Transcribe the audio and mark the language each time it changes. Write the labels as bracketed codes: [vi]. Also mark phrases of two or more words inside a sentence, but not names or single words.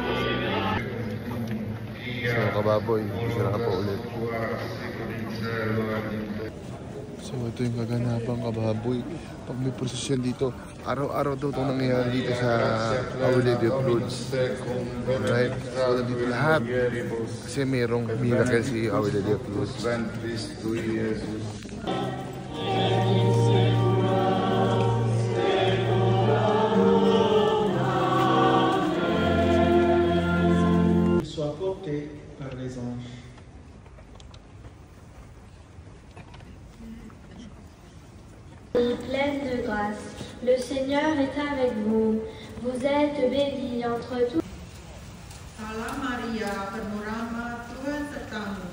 [tl] So, kababoy, sila ka po ulit. So, ito yung kaganapang kababoy. Pag may prosesyon dito, araw-araw daw itong nangyayari dito sa Our Lady of Lourdes. Alright? So, nandito lahat. Kasi merong miracle si Our Lady of Lourdes. [fr] Soit porté par les anges. Pleine de grâce, le Seigneur est avec vous. Vous êtes bénie entre tous. [id] Salam Maria, penuh rahmat, Tuhan sertamu.